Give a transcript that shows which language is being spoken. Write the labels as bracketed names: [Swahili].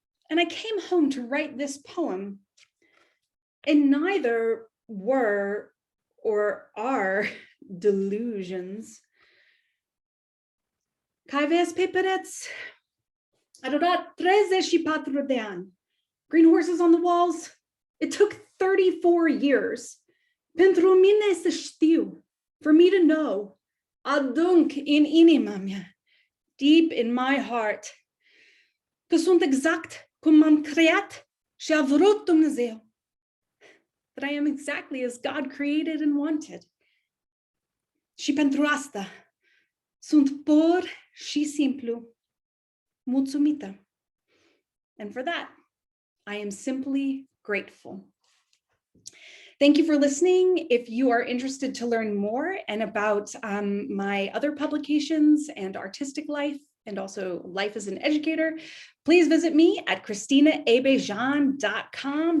[English] And I came home to write this poem, and neither were or are delusions. [Romanian] Kai ves peperets, adorat 34 de ani. [English] Green horses on the walls. It took 34 years. [Romanian] Pentru mine să știu, [English] for me to know, [Romanian] adânc in inima mea, [English] deep in my heart, [Romanian] că sunt exact cum m-am creat și a vrut Dumnezeu. [English] That I am exactly as God created and wanted. [Romanian] Și pentru asta sunt pur și simplu mulțumită. [English] And for that, I am simply grateful. Thank you for listening. If you are interested to learn more and about my other publications and artistic life, and also life as an educator, please visit me at CristinaABejan.com.